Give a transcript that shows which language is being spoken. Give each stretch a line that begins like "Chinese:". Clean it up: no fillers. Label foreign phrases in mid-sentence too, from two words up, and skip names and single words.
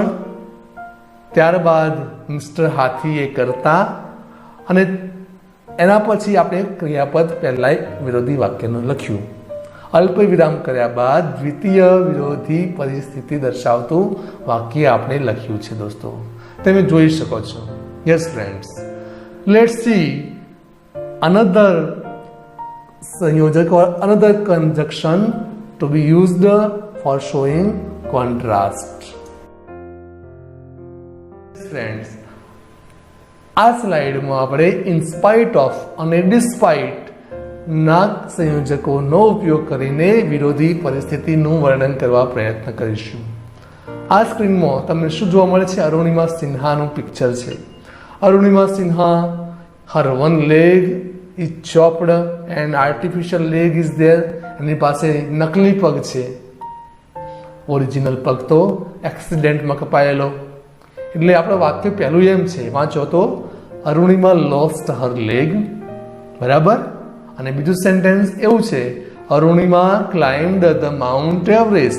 Gujarati: ત્યારબાદ મિસ્ટર હાથી એ કરતા, અને એના પછી આપણે ક્રિયાપદ પહેલા વિરોધી વાક્યનું લખ્યું. અલ્પ વિરામ કર્યા બાદ દ્વિતીય વિરોધી પરિસ્થિતિ દર્શાવતું વાક્ય આપણે લખ્યું છે દોસ્તો. તમે જોઈ શકો છો.
English: Yes friends, let's see another સંયોજક or another conjunction to be used for showing contrast. Friends,
Gujarati: આ સ્લાઇડમાં આપણે
English: in spite of
Gujarati: અને ડિસ્પાઇટ ના સંયોજકોનો ઉપયોગ કરીને વિરોધી પરિસ્થિતિનું વર્ણન કરવા પ્રયત્ન કરીશું. આ સ્ક્રીનમાં તમને શું જોવા મળે છે? અરુણિમા સિન્હાનું પિક્ચર છે. અરુણિમા સિન્હા,
English: her one leg is chopped and artificial leg is there.
Gujarati: એની પાસે નકલી પગ છે, ઓરિજિનલ પગ તો એક્સિડન્ટમાં કપાયેલો. એટલે આપણું વાક્ય પહેલું એમ છે, વાંચો તો.
English: Arunima lost her leg,
Gujarati: બરાબર. અને બીજું સેન્ટેન્સ એવું છે,
English: Arunima climbed the Mount Everest.